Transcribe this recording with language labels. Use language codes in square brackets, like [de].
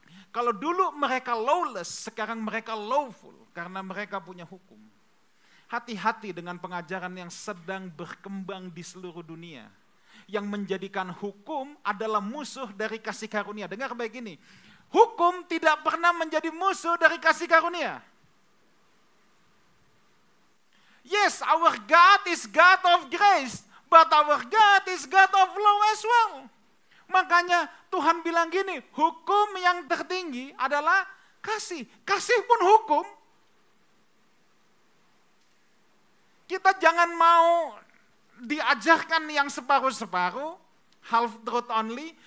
[id] Kalau dulu mereka lawless, sekarang mereka lawful karena mereka punya hukum. Hati-hati dengan pengajaran yang sedang berkembang di seluruh dunia. Yang menjadikan hukum adalah musuh dari kasih karunia. Dengar baik ini, hukum tidak pernah menjadi musuh dari kasih karunia. [en] Yes, our God is God of grace, but our God is God of law as well. [id] Makanya Tuhan bilang gini, hukum yang tertinggi adalah kasih. Kasih pun hukum. Kita jangan mau diajarkan yang separuh-separuh, [en] half truth only.